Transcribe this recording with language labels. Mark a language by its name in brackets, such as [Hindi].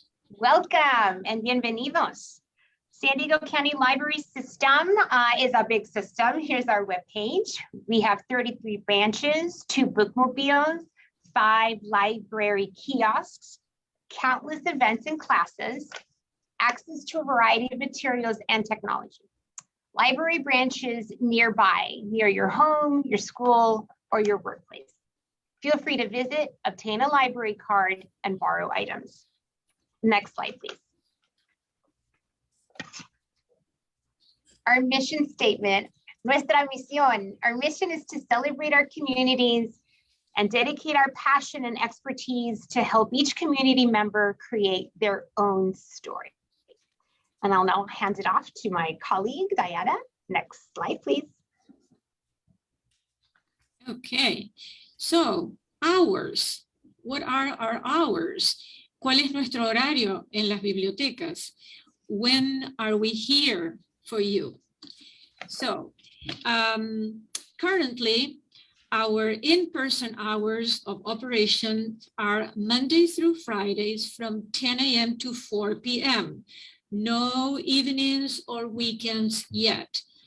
[English] Welcome and [Spanish] bienvenidos. [English] San Diego County Library System is a big system. Here's our webpage. We have 33 branches, 2 bookmobiles, 5 library kiosks, countless events and classes, access to a variety of materials and technology. Library branches nearby, near your home, your school, or your workplace. Feel free to visit, obtain a library card, and borrow items. Next slide, please. Our mission statement, [Spanish] nuestra misión. [English] Our mission is to celebrate our communities and dedicate our passion and expertise to help each community member create their own story. And I'll now hand it off to my colleague, Diana. Next slide, please. Okay, so hours. What are our hours? [Spanish] ¿Cuál es nuestro horario en las bibliotecas? [English] When are we here for you? So currently, our in-person hours of operation are Monday through Fridays from 10 a.m. to 4 p.m. No evenings or weekends yet.